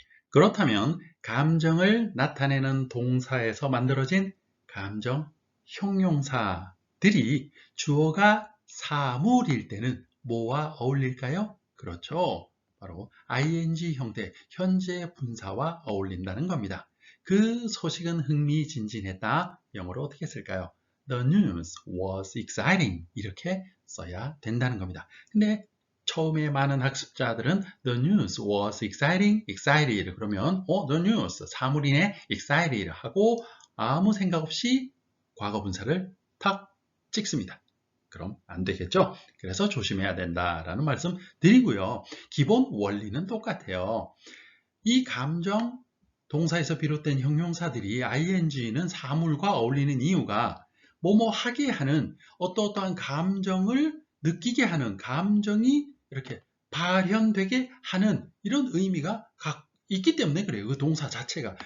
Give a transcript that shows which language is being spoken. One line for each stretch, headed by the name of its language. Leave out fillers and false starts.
Korean: 그렇다면 감정을 나타내는 동사에서 만들어진 감정 형용사들이 주어가 사물일 때는 뭐와 어울릴까요? 그렇죠. 바로 ing 형태, 현재 분사와 어울린다는 겁니다. 그 소식은 흥미진진했다. 영어로 어떻게 쓸까요?
English: The news was exciting.
Korean: 이렇게 써야 된다는 겁니다. 근데 처음에 많은 학습자들은
English: The news was exciting, excited.
Korean: 그러면
English: The news,
Korean: 사물이네, excited 하고 아무 생각 없이 과거 분사를 탁 찍습니다. 그럼 안 되겠죠? 그래서 조심해야 된다라는 말씀 드리고요. 기본 원리는 똑같아요. 이 감정 동사에서 비롯된 형용사들이 ing는 사물과 어울리는 이유가 뭐뭐 하게 하는 어떠한 감정을 느끼게 하는 감정이 이렇게 발현되게 하는 이런 의미가 있기 때문에 그래요. 그 동사 자체가.